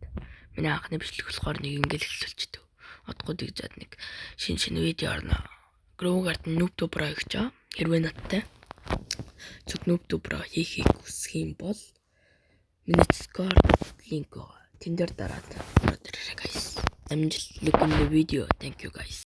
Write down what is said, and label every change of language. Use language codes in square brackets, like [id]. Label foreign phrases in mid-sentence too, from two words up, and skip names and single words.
[mn] Миний анхны бичлэг болохоор нэг ингээл хэлүүлчихдэг. Одгоо дэгжээд нэг шинэ видео орно. Grow Garden Noob Pro гэж байгаа. Хэрвээ надтай зөв Noob Pro хийхийг хүсэх юм бол миний Discord линк байгаа. Тэн дээр дараад ороод ирээрэй guys. Амжилт. [en] Look in the video. Thank you guys.